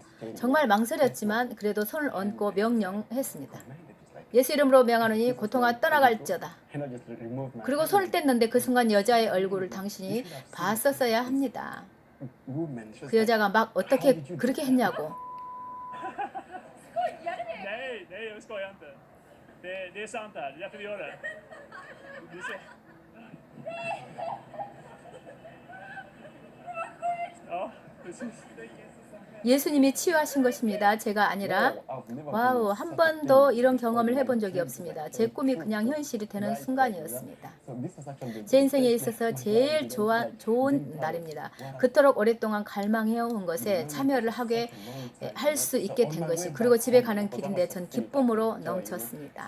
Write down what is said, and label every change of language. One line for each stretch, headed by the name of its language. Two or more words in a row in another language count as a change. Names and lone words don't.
Korean: 정말 망설였지만 그래도 손을 얹고 명령했습니다. 예수 이름으로 명하노니 고통아 떠나갈지어다. 그리고 손을 뗐는데 그 순간 여자의 얼굴을 당신이 봤었어야 합니다. 그 여자가 막 어떻게 그렇게 했냐고.
Swedish: Nej, jag skojar inte. Det är sant här. Det är därför vi gör det. Du ser. Ja, precis.
Korean: 예수님이 치유하신 것입니다. 제가 아니라 와우 한 번도 이런 경험을 해본 적이 없습니다. 제 꿈이 그냥 현실이 되는 순간이었습니다. 제 인생에 있어서 제일 좋은 날입니다. 그토록 오랫동안 갈망해온 것에 참여를 하게 할 수 있게 된 것이 그리고 집에 가는 길인데 전 기쁨으로 넘쳤습니다.